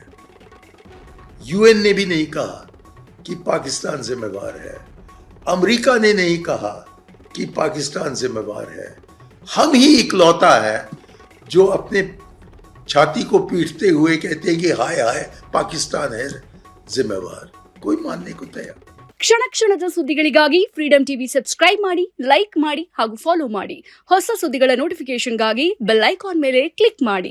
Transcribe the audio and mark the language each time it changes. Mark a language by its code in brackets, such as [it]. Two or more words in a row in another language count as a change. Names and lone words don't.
[hi] यूएन ने भी नहीं कहा कि पाकिस्तान जिम्मेवार है। अमेरिका ने नहीं कहा कि पाकिस्तान जिम्मेवार है। हम ही इकलौता है जो अपने छाती को पीटते हुए कहते हैं कि हाय हाय पाकिस्तान है जिम्मेवार। कोई मानने को तैयार। [kn] ಕ್ಷಣ ಕ್ಷಣದ ಸುದ್ದಿಗಳಿಗಾಗಿ ಫ್ರೀಡಂ ಟಿವಿ ಸಬ್ಸ್ಕ್ರೈಬ್ ಮಾಡಿ, ಲೈಕ್ ಮಾಡಿ ಹಾಗೂ ಫಾಲೋ ಮಾಡಿ. ಹೊಸ ಸುದ್ದಿಗಳ ನೋಟಿಫಿಕೇಶನ್ಗಾಗಿ [en] bell icon [kn] ಮೇಲೆ ಕ್ಲಿಕ್ ಮಾಡಿ.